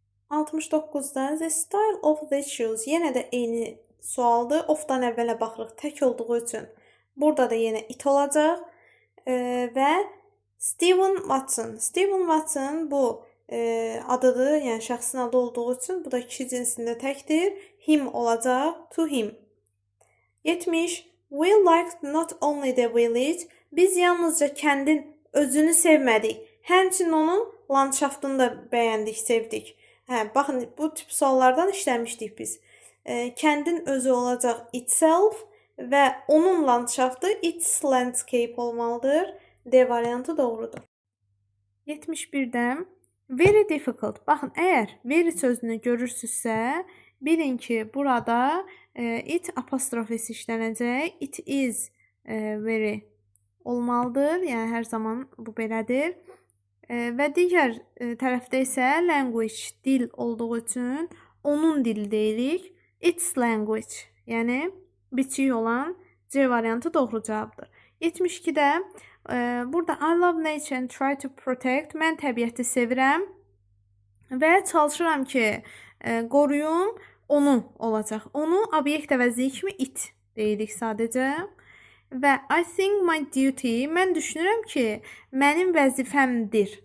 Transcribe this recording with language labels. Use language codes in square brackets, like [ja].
[az] 69-da [en] the style of the shoes. [az] Yenə də eyni sualdır. Of-dan əvvələ baxırıq tək olduğu üçün. Burada da yenə it olacaq. Və Stephen Watson. Stephen Watson bu adıdır, yəni şəxsin adı olduğu üçün bu da kişi cinsində təkdir. Him olacaq, to him. 70 [en] We liked not only the village, [az] biz yalnızca kəndin özünü sevmədik, həmçinin onun landşaftını da bəyəndik, sevdik. Baxın, bu tip suallardan işləmişdik biz. Kəndin özü olacaq itself və onun landşaftı its landscape olmalıdır. D variantı doğrudur. 71-də very difficult. Baxın, əgər very sözünü görürsünüzsə, bilin ki, burada it apostrofesi işlənəcək. It is very olmalıdır. Yəni, hər zaman bu belədir. Və digər tərəfdə isə language, dil olduğu üçün onun dili deyirik. Its language, yəni biçik olan C variantı doğru cavabdır. 72-də burada [en] I love nature and try to protect. [az] Mən təbiəti sevirəm və çalışıram ki, qoruyum. Onu olacaq. Onu obyekt əvəzliyi kimi it deyirik sadəcə. Və [en] I think my duty, [az] mən düşünürəm ki, mənim vəzifəmdir.